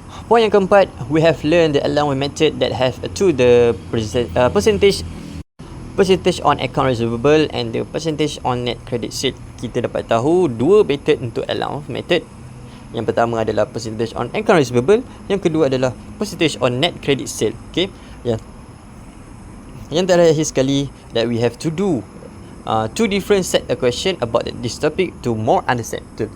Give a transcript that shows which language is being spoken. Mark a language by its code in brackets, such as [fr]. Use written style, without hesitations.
[en] Point yang keempat, we have learned the allowance method that have to the percentage on account receivable and the percentage on net credit sale. [ms] Kita dapat tahu dua method untuk allowance method. Yang pertama adalah percentage on account receivable, yang kedua adalah percentage on net credit sale. [en] Okay, [ms] yang terakhir sekali, [en] that we have to do two different set of question about this topic to more understand.